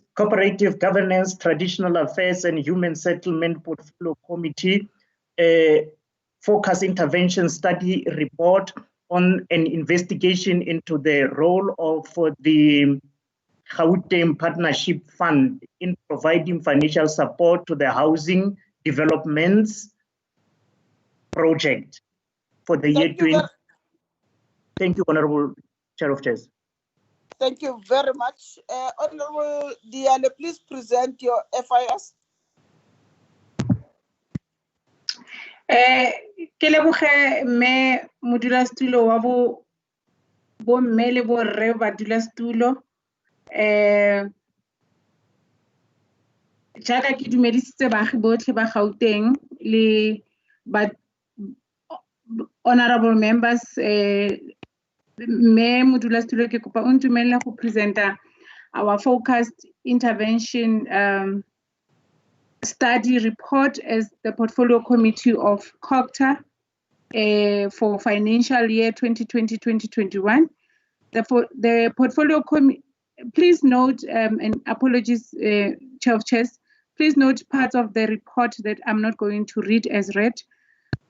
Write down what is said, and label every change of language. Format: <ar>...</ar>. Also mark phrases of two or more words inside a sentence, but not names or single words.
<en>Cooperative Governance, Traditional Affairs and Human Settlement Portfolio Committee Focus Intervention Study Report on an investigation into the role of the Gauteng Partnership Fund in providing financial support to the housing developments project for the year 2020. Thank you, Honorable Chair of Chairs. Thank you very much. Honorable Diane, please present your FIS.</en> <tn>Ke leboge mme modulasetulo wa bo mme le bo rre badulasetulo jaaka ke dumedisitse baagi botlhe ba Gauteng le ba</tn> <en>honorable members</en> <tn>mme modulasetulo ke kopa o ntumelele go presenta</tn> <en>our focused intervention study report as the portfolio committee of COGTA for financial year 2020-2021. The portfolio committee, please note, and apologies, Chair of Chairs, please note parts of the report that I'm not going to read as read.</en>